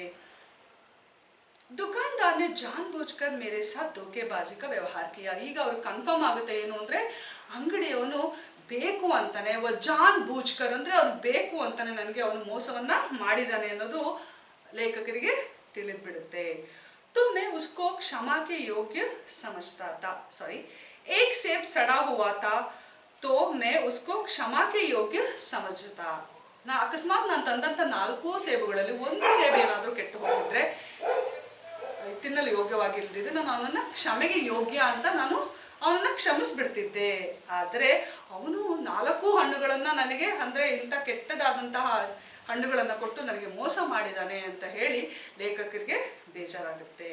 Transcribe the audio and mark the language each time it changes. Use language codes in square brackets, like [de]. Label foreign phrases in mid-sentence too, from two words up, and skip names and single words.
[hi] दुकानदार ने जानबूझकर मेरे साथ धोखेबाजी का व्यवहार किया, [kn] ಈಗ ಅವ್ರಿಗೆ ಕನ್ಫರ್ಮ್ ಆಗುತ್ತೆ ಏನು ಅಂದರೆ ಅಂಗಡಿಯವನು ಬೇಕು ಅಂತಾನೆ, [hi] जान बूझकर [kn] ಅಂದರೆ ಅವ್ನು ಬೇಕು ಅಂತಾನೆ ನನಗೆ ಅವನು ಮೋಸವನ್ನ ಮಾಡಿದಾನೆ ಅನ್ನೋದು ಲೇಖಕರಿಗೆ ತಿಳಿದ್ಬಿಡುತ್ತೆ. [hi] तो मैं उसको क्षमा के योग्य समझता था, सॉरी एक सेब सड़ा हुआ था तो मैं उसको क्षमा के योग्य समझता. [kn] ಅಕಸ್ಮಾತ್ ನಾನು ತಂದಂಥ 4 ಸೇಬುಗಳಲ್ಲಿ ಒಂದು ಸೇಬು ಏನಾದರೂ ಕೆಟ್ಟು ಹೋಗಿದ್ರೆ, ತಿನ್ನಲು ಯೋಗ್ಯವಾಗಿಲ್ಲದಿದ್ರೆ ನಾನು ಅವನನ್ನು ಕ್ಷಮೆಗೆ ಯೋಗ್ಯ ಅಂತ ನಾನು ಅವನನ್ನು ಕ್ಷಮಿಸ್ಬಿಡ್ತಿದ್ದೆ. ಆದರೆ ಅವನು 4 ಹಣ್ಣುಗಳನ್ನು ನನಗೆ, ಅಂದರೆ ಇಂಥ ಕೆಟ್ಟದಾದಂತಹ ಹಣ್ಣುಗಳನ್ನು ಕೊಟ್ಟು ನನಗೆ ಮೋಸ ಮಾಡಿದ್ದಾನೆ ಅಂತ ಹೇಳಿ ಲೇಖಕರಿಗೆ ಬೇಜಾರಾಗುತ್ತೆ.